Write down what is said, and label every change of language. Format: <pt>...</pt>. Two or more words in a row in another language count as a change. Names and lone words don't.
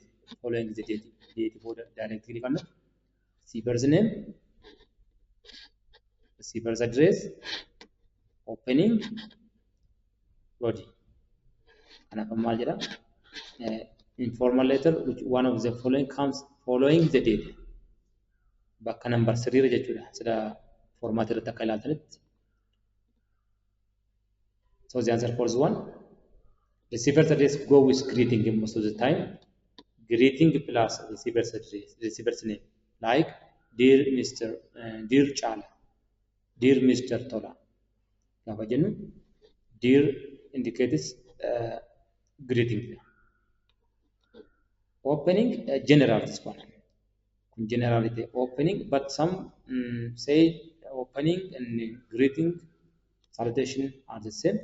<en>Following the date, directly on receiver's name, receiver's address, opening, body. And informal letter, which one of the following comes following the date?</en> <om>Bakka number 3 jechuudha. Sida format irratti akka ilaaltanitti.</om> <en>So the answer for this one, receiver's address go with greeting most of the time. Greeting plus receiver's address, receiver's name, like dear Mr. Dear Chala, dear Mr. Tola. Gaafa jennu dear indicates greeting. Opening general this one. Generality opening, but some say opening and greeting salutation are the same.</en>